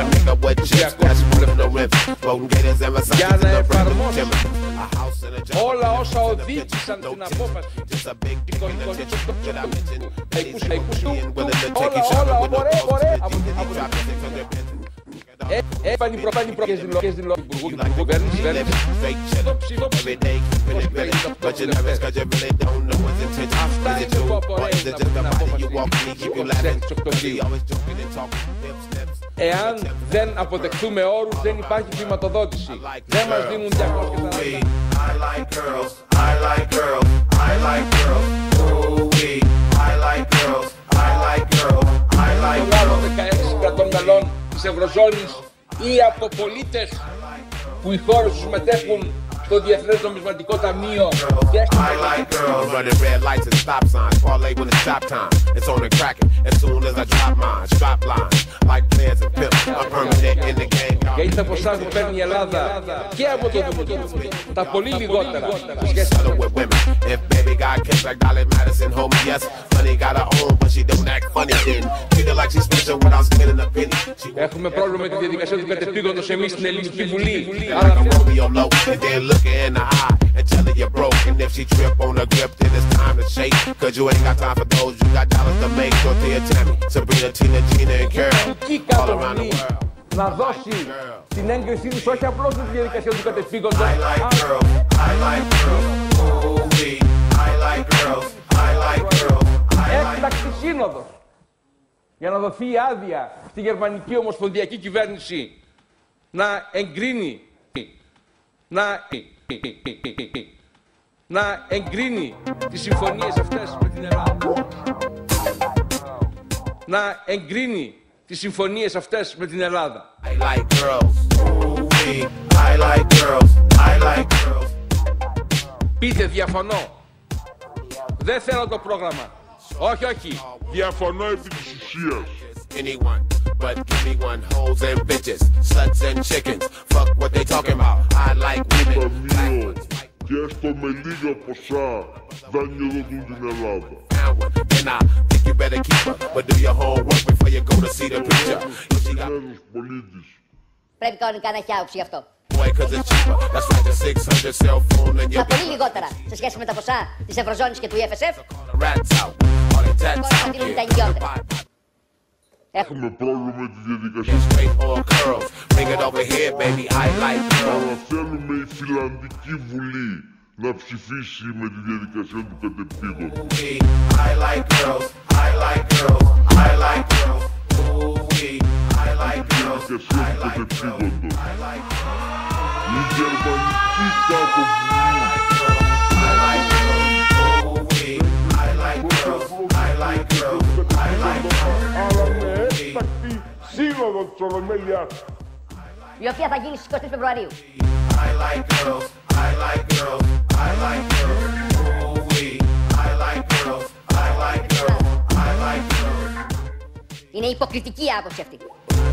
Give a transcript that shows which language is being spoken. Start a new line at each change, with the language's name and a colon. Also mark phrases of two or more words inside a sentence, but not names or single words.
Greek: για να εφαρμόσει όλα όσα οδήγησαν την απόφαση Έπανε οι προπάνοι δηλώσεις του Υπουργού Κυβέρνησης στο ψηλό Αυτά είναι που απορρέει από την απόφαση του Οκτωβρίου. Εάν δεν αποδεχθούμε όρους, δεν υπάρχει χρηματοδότηση. Δεν μας δίνουν 240.
English: I like girls, I like girls, I like girls. Ooh-wee, I like girls, I like girls, I like girls.
Greek: Το 16 κρατών μελών της Ευρωζώνης ή από πολίτες που οι χώρες τους μετέχουν στο Διεθνές Νομισματικό Ταμείο.
English: I like girls. Running red lights and stop signs. Parlay when it's stop time. It's on and cracking as soon as I drop mine. Strap lines like players and pimps. I'm permanent in the game.
Greek: Γιατί τα ποσά που παίρνει η Ελλάδα και από το Δημοτικό, τα πολύ λιγότερα σε σχέση
English: with women. If baby got kids like Dolly Madison, homie, yes, money got her own, but she don't act funny then. Treat her like she's special without spending a penny.
Greek: Έχουμε πρόβλημα με τη διαδικασία του κατεπήγοντος εμείς στην Ελληνική Βουλή.
English: Like a Romeo low, and then look her in the eye and tell her you're broke. And if she trip on her grip, then it's time to shake. Cause you ain't got time for those, you got dollars to make. Dorothea, Tammy, Sabrina, Tina, Gina, and Carol. All around the world.
Greek: Να δώσει την έγκρισή της όχι απλώς στη διαδικασία του κατεπήγοντος.
English: I like girls, I like girls, ooh-wee, I like girls, I like girls, I like.
Greek: Έκτακτη σύνοδος για να δοθεί η άδεια στη γερμανική ομοσπονδιακή κυβέρνηση να εγκρίνει να εγκρίνει τις συμφωνίες αυτές με την Ελλάδα. Να εγκρίνει τις συμφωνίες αυτές με την Ελλάδα.
English: I like girls, ooh-wee, I like girls, I like girls.
Greek: Πείτε διαφωνώ. Δεν θέλω το πρόγραμμα. Όχι, όχι. Διαφωνώ επί της ουσίας.
English: Anyone, but give me one, hoes and bitches, sluts and chickens. Fuck what they talking about. I like women, black ones, white
Greek: Και έστω με λίγα ποσά δανειοδοτούν την Ελλάδα.
English: and I think you better keep her, but do your homework before you go to see the picture. If she got
Greek: Έλληνας πολίτης. Πρέπει κανονικά να έχει άποψη γι' αυτό.
English: boy, cause it's cheaper. That's like the 600 cell phone and
Greek: Τα
English: your
Greek: πολύ λιγότερα σε σχέση με τα ποσά της Ευρωζώνης και του EFSF.
English: rats out. All the tats
Greek: Τώρα θα
English: out.
Greek: δίνουν τα ιδιότερα. Έχουμε πρόβλημα με τη διαδικασία.
English: Straight or curls. Bring it over here, baby. I like girls.
Greek: Αλλά θέλουμε η Φιλανδική Βουλή να ψηφίσει με τη διαδικασία του κατεπήγοντος.
English: I like girls. I like girls. I like girls. Ooh-wee. I like girls.
Greek: Διαδικασία του κατεπήγοντος. Η γερμανική κάτω Βουλή.
English: I like girls. Ooh-wee. I like girls. I like girls. I like girls.
Greek: Αλλά με έκτακτη σύνοδο της Ολομέλειας. Η οποία θα γίνει στις 23 Φεβρουαρίου.
English: I like girls. I like girls. I like girls. Ooh-wee. I like girls. I like girls. I like girls.
Greek: Είναι υποκριτική άποψη αυτή.